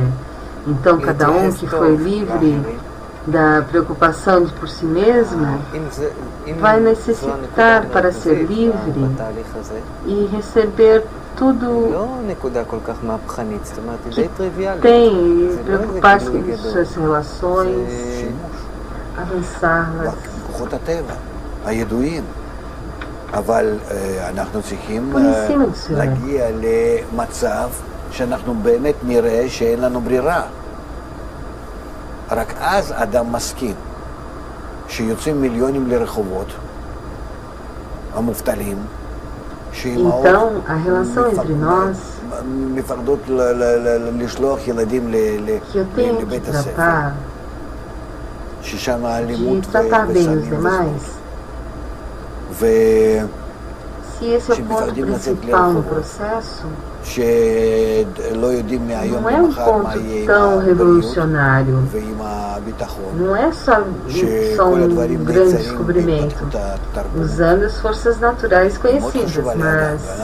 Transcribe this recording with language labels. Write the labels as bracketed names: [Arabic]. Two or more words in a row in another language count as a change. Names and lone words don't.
[Portuguese] Então cada um que foi livre da preocupação de por si mesmo vai necessitar, para ser livre e receber tudo que tem, preocupar-se com suas relações, avançar-las. Conhecima do Senhor. [Hebrew] שאנחנו באמת נראה שאין לנו ברירה. רק אז אדם מסכים שיוצאים מיליונים לרחובות, המובטלים, [Portuguese] Então, a relação entre nós, [Hebrew] מפחדות לשלוח ילדים לבית הספר. [Portuguese] de tratar bem os demais, se esse é o ponto principal no processo, não é um ponto tão revolucionário, não é só um grande descobrimento, usando as forças naturais conhecidas, mas